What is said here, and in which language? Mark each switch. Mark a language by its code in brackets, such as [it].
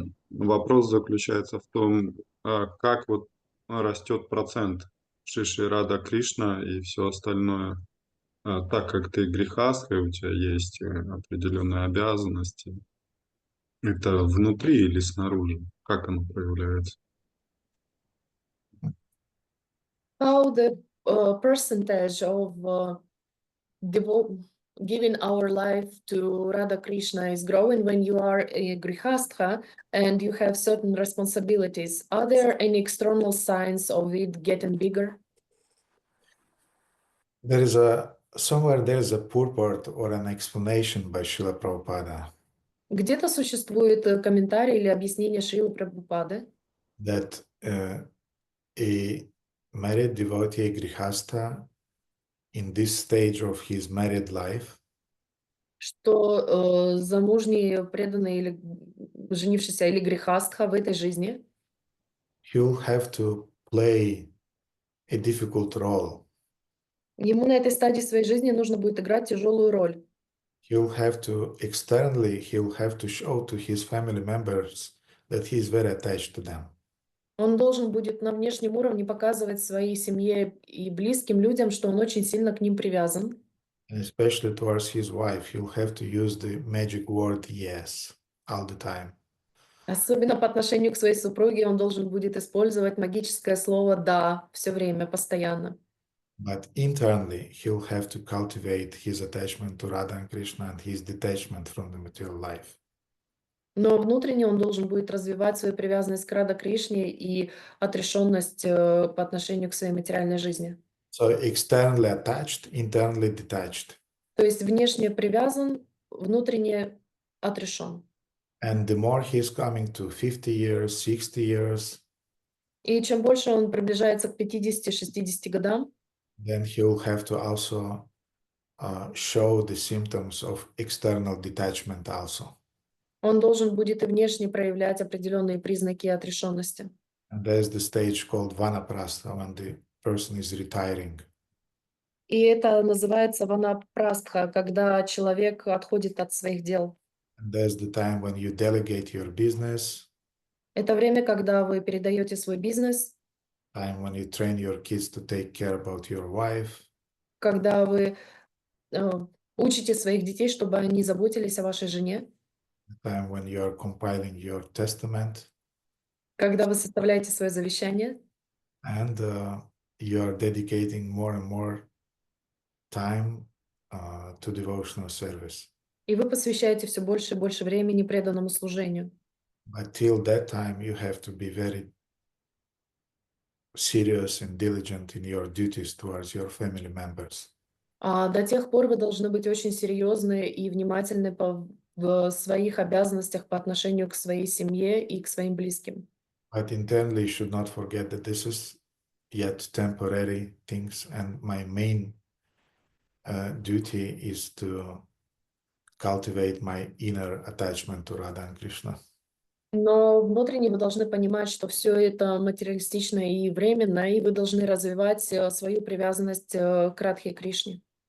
[ru] Вопрос заключается в том, как растет процент Шиши Рада Кришна и все остальное. Так как ты грехастка, и у тебя есть определенные обязанности, это внутри или снаружи? Как оно проявляется? [en] How the percentage of giving our life to Radha Krishna is growing when you are a grihastha and you have certain responsibilities. Are there any external signs of it getting bigger? Somewhere there is a purport or an explanation by Srila Prabhupada [ru] Где-то существует комментарий или объяснение Шрилы Прабхупады, [en] that a married devotee grihastha in this stage of his married life [ru] что замужний, преданный или женившийся или грехастха в этой жизни, [en] he'll have to play a difficult role. [ru] ему на этой стадии своей жизни нужно будет играть тяжелую роль. [en] He'll have to show to his family members that he is very attached to them. [ru] Он должен будет на внешнем уровне показывать своей семье и близким людям, что он очень сильно к ним привязан. [en] And especially towards his wife, he'll have to use the magic word yes all the time. [ru] Особенно по отношению к своей супруге он должен будет использовать магическое слово «да» все время, постоянно. [en] But internally, he'll have to cultivate his attachment to Radha and Krishna and his detachment from the material life. [ru] Но внутренне он должен будет развивать свою привязанность к Радha Кришне и отрешенность по отношению к своей материальной жизни. [en] So externally attached, internally detached. [ru] То есть внешне привязан, внутренне отрешен. [en] And the more he's coming to 50 years, 60 years, [ru] И чем больше он приближается к 50-60 годам, [en] then he'll have to also show the symptoms of external detachment also. [ru] он должен будет и внешне проявлять определенные признаки отрешенности. [en] And there's the stage called vanaprastha when the person is retiring. [ru] И это называется ванапрастха, когда человек отходит от своих дел. [en] And there's the time when you delegate your business, [ru] Это время, когда вы передаете свой бизнес, [en] time when you train your kids to take care about your wife, [ru] когда вы учите своих детей, чтобы они заботились о вашей жене, [en] the time when you are compiling your testament, [ru] когда вы составляете свое завещание, [en] and you are dedicating more and more time to devotional service. [ru] и вы посвящаете все больше и больше времени преданному служению. [en] But till that time, you have to be very serious and diligent in your duties towards your family members. [ru] А до тех пор вы должны быть очень серьезны и внимательны в своих обязанностях по отношению к своей семье и к своим близким. [en] But internally, you should not forget that this is yet temporary things, and my main duty is to cultivate my inner attachment to Radha and Krishna. [ru] Но внутренне вы должны понимать, что все это материалистично и временно, и вы должны развивать свою привязанность к Радхе Кришне.